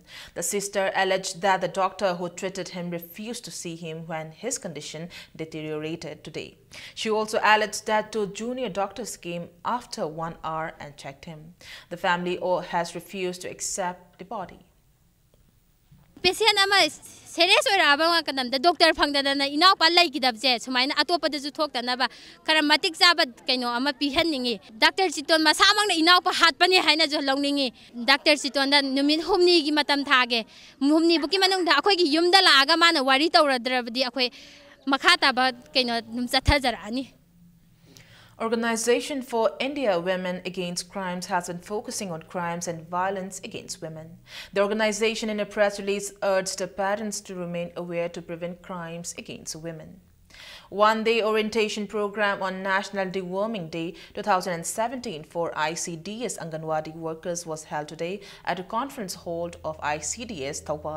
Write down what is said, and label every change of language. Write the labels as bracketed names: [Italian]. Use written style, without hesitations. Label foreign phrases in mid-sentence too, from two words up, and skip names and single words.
[English] The sister alleged that the doctor who treated him refused to see him when his condition deteriorated today. She also alleged that two junior doctors came after 1 hour and checked him. The family has refused to accept the body. Patient serious the doctor [Manipuri] fangdana ina palai kidabje sumaina atopa de juthok tanaba karamatik sabat kaino ama pihanningi doctor chiton masamang na ina pa hat pani haina jo longningi doctor chiton da numit humni gi matam thage humni buki manung da akhoi gi yumda laaga mana wari tawradrabdi akhoi makhata ba kaino num chathajarani. [English] Organization for India Women Against Crimes has been focusing on crimes and violence against women. The organization in a press release urged the parents to remain aware to prevent crimes against women. One-day orientation program on National Deworming Day 2017 for ICDS Anganwadi workers was held today at a conference hall of ICDS Thawal.